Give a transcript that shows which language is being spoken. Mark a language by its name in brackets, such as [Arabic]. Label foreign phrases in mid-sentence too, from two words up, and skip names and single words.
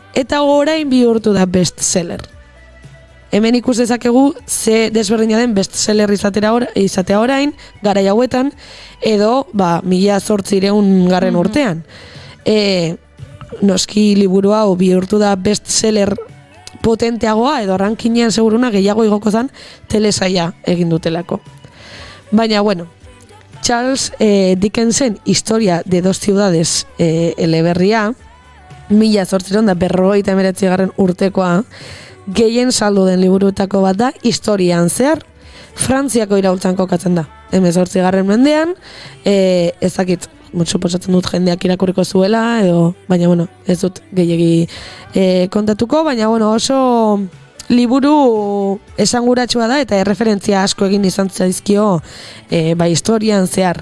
[Basque] Eta orain bihurtu da bestseller. Hemen ikus dezakegu ze desberdina den bestseller izatea orain, garai hauetan, edo 1800 urtean. Noski liburu hau bihurtu da bestseller potenteagoa, edo rankinean seguruna gehiago igoko zen telesaia egin dutelako. Baina, bueno, Charles Dickensen Historia de dos ciudades eleberria, 1859 urtekoa, gehien saldu den liburuetako bat da, historian zehar, Frantziako iraultzan kokatzen da. 18. mendean, ezakit, suposatzen dut jendeak irakurriko zuela, edo, baina, bueno, ez dut gehiegi kontatuko, baina, bueno, oso liburu esanguratsua da, eta erreferentzia asko egin izan zaizkio historian zehar.